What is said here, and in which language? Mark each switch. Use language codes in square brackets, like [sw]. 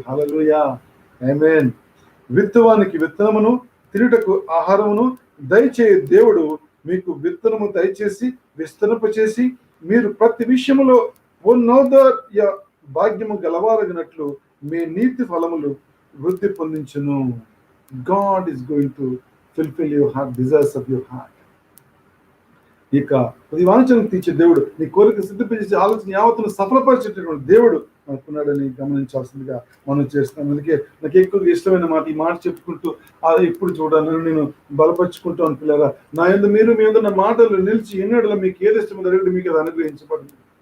[te] హల్లెలూయా, ఆమేన్. విత్తువానికి విత్తనమును తినుటకు ఆహారమును దయచే దేవుడు మీకు విత్తనము దయచేసి విస్తరింపచేసి మీరు ప్రతి విషయములో ఉన్నోదయ భాగ్యము గలవారగినట్లు మీ నీతి ఫలములు వృద్ధి పొందించును. [en] God is going to fulfill your heart desires of your heart. [te] ఇక ప్రతి వాంఛను తీర్చే దేవుడు, నీ కోరిక సిద్ధించేసి ఆలోచన యావత్తును సఫలపరిచేటటువంటి దేవుడు మనకున్నాడని గమనించాల్సిందిగా మనం చేస్తున్నాం. అందుకే నాకు ఎక్కువగా ఇష్టమైన మాట, ఈ మాట చెప్పుకుంటూ ఇప్పుడు చూడాలి నేను బలపరుచుకుంటూ అనుకున్నారా, నా యందు మీరు మీ యందు నా మాటలు నిలిచి ఎన్నడలో మీకు ఏది ఇష్టమో అడిగితే మీకు అది అనుగ్రహించబడింది.